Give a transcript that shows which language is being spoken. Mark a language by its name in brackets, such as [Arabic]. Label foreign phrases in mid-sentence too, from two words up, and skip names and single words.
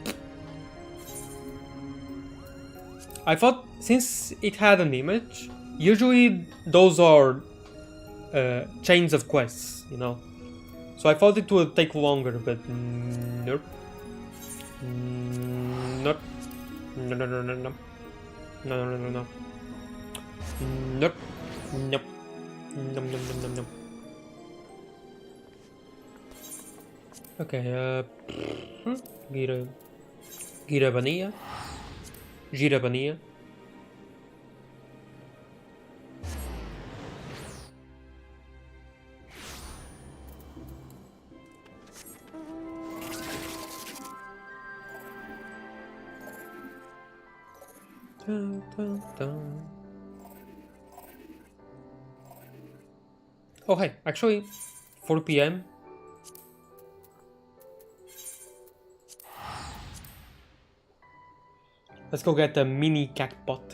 [English] I thought since it had an image, usually those are chains of quests, you know. So I thought it would take longer, but nope. Nope. No, no, no, no, no. No, no, no, no. Nope. Nope. Nom, nom, nom, nom, nom. Okay, Gira Vanilla. Gira Vanilla. Dun, dun, dun. Oh hey, actually, 4 PM. Let's go get a mini cacpot.